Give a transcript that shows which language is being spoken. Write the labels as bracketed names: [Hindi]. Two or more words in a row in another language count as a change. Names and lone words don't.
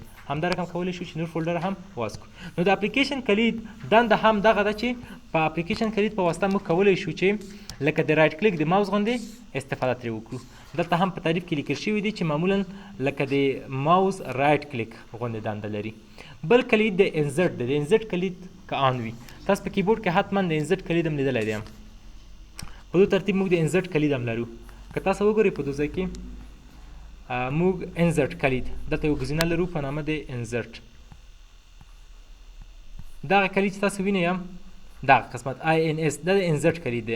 [Pashto] همدا رقم کولی شو چې نور فولډر هم واز کړو. نو د اپلیکیشن کلید دنده هم دغه ده چې په اپلیکیشن کلید په واسطه موږ کولی شو چې لکه د [English] right click [Pashto] د ماوس غوندې استفاده ترې وکړو. دلته هم په تعریف کې لیکل شوي دي چې معمولا لکه د ماوس [English] right click [Pashto] غوندې دنده لري. بل کلید د انزرټ دی. د انزرټ کلید که آن وي، تاسو په کیبورډ کې حتما د انزرټ کلید هم لیدلی دی. په دې ترتیب موږ د انزرټ کلید هم لرو. که تاسو وګورئ په دې ځای کې موږ انزرټ کلید دلته یو ګزینه لرو په نامه د انزرټ. دغه کلید چې تاسو وینئ دغه قسمت INS دا د انزرټ کلید دی.